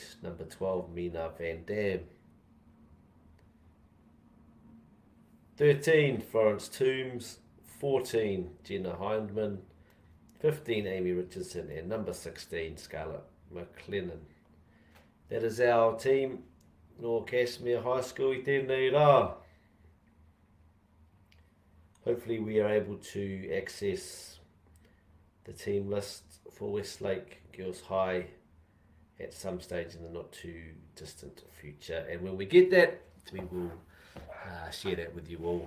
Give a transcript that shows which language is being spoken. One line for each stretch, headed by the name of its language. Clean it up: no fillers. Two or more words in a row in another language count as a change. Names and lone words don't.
English: Number 12, Mina Van Dam. 13, Florence Toombs. 14, Jenna Hindman. 15, Amy Richardson. And number 16, Scarlett McLennan. That is our team.
Māori: No Cashmere High School I tēnei rā.
English: Hopefully we are able to access the team list for Westlake Girls High at some stage in the not too distant future. And when we get that, we will share that with you all.